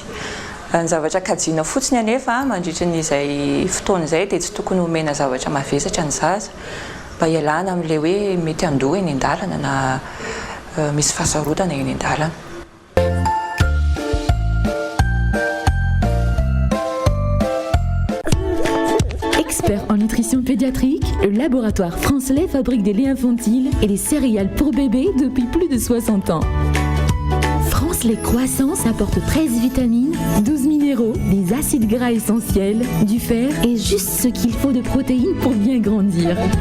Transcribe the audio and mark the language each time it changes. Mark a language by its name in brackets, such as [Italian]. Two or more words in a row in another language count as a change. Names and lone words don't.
[Malagasy] Ny zavatra kajiana fotsiny anefa mandritra n'izay fotoana izay dia tsy tokony homena zavatra mavesatra ny zaza mba hialana amin'ilay hoe mety handoa eny an-dalana na misy fahasarotana eny an-dalana. [French] Expert en nutrition pédiatrique, le laboratoire France Lait fabrique des laits infantiles et des céréales pour bébés depuis plus de 60 ans. France Lait Croissance apporte 13 vitamines, 12 minéraux, des acides gras essentiels, du fer et juste ce qu'il faut de protéines pour bien grandir.